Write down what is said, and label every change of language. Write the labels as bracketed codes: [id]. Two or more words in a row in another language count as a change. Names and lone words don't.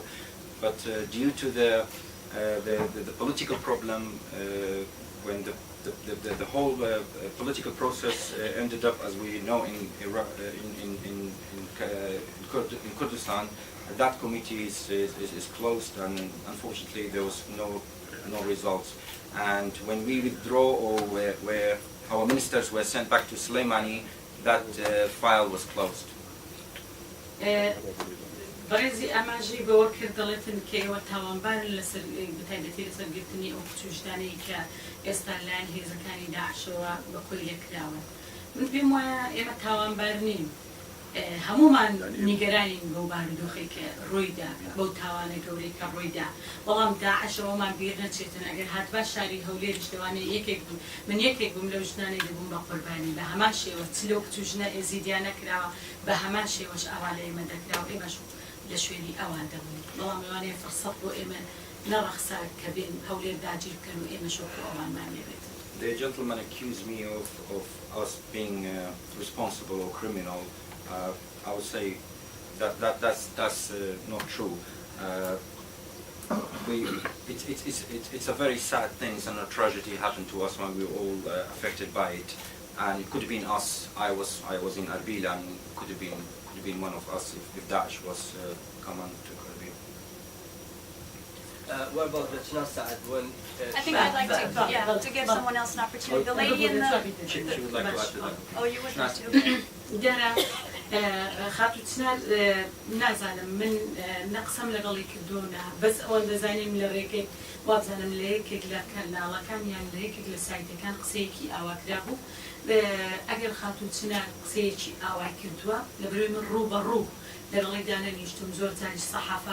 [en] But due to the political problem, when the whole political process ended up, as we know, in Kurdistan, that committee is closed, and unfortunately there was no results. And when we withdraw, or where our ministers were sent back to Soleimani, that file was closed. [ckb] بەڕێزی ئاماژەی بەوە کرد دەڵێتن کە ئێوە تاوانبارن لەسەر بەتایبەتی لەسەرگرتنی ئەو سوژدانەی کە ئێستا لایەن هێزەکانی داعشەوە بەکۆی لێکراوە من پێم وایە ئێمە تاوانبار نین هەمومان نیگەرانین بەو بارودۆخی کە ڕوویدا بەو تاوانە گەورەی کە ڕوویدا بەڵام داعشەوەمان بیر نەچێتن ئەگەر هاتبا شاری هەولێریش دەوانێت یەکێک بوو من یەکێک بووم لەو ژنانەی دەبووم بە قوربانی بە هەمان شێوە چلۆ کچ و ژنە ئێزیدیان نەکراوە بە هەمان شێوەش ئەوا لە ئێمە دەکراوە ئێمەش لە شوێنی ئەوان دەبوون بەڵام لەوانەیە فڕسەت بۆ ئێمە نەڕەخسا کە بێن هەولێر داگیر بکەن و ئێمە شۆکو ئەوانمان لێبێت. [en] The gentleman accused me of us being responsible or criminal. I would say that's not true. It's a very sad thing and a tragedy happened to us when we were all affected by it. And it could have been us. I was in Erbil, and it could have been one of us if Daesh was coming to Erbil. What about the Chinar Saad when I think I'd like to give someone else an opportunity. The lady in the... She would like to add to that. Oh, you would like to? Okay. [ckb] دیارە خاتو چنار نازانم من نەقسەم لەگەڵی کردوونە بەس ئەوەن دەزانیم لە ڕێگەی وابزانم لە یەکێک لە کەناڵەکان یان لە یەکێک لە سایتەکان قسەیەکی ئاواکرا بوو ئەگەر خاتو چنار قسەیەکی ئاوا کردووە لەبەرەوەی من ڕوو بە ڕوو لەگەڵیدا نەنیشتم زۆر جاریش سەحافا